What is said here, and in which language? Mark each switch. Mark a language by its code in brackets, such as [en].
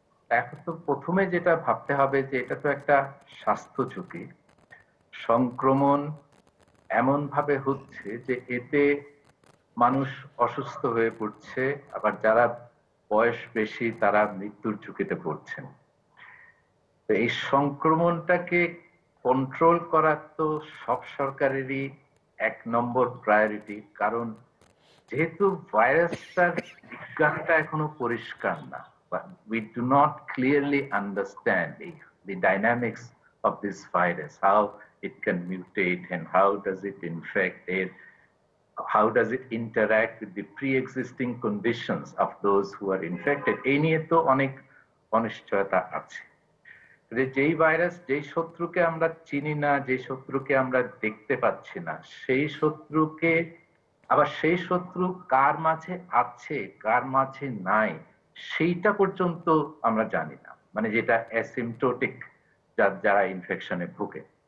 [bn] এখন তো প্রথমে যেটা ভাবতে হবে যে এটা তো একটা স্বাস্থ্য ঝুঁকি, সংক্রমণ এমন ভাবে হচ্ছে যে এতে মানুষ অসুস্থ হয়ে পড়ছে, আবার যারা বয়স বেশি তারা মৃত্যুর ঝুঁকিতে পড়ছেন। তো এই সংক্রমণটাকে কন্ট্রোল করা তো সব সরকারেরই 1 নম্বর প্রায়োরিটি, কারণ যেহেতু ভাইরাসটার বিজ্ঞানটা এখনো পরিষ্কার না, [en] we do not clearly understand the dynamics of this virus, how it can mutate and how does it infect it, how does it interact with the pre-existing conditions of those who are infected, [bn] এই নিয়ে তো অনেক অনিশ্চয়তা আছে। যেই virus, যেই শত্রুকে আমরা চিনি না, যে শত্রুকে আমরা দেখতে পাচ্ছি না, সেই শত্রুকে আবার সেই শত্রু কার মাঝে আছে কার মাঝে নাই সেইটা পর্যন্ত আমরা জানি না, মানে যেটা অ্যাসিমটোটিক, যারা ইনফেকশনে ভুগে।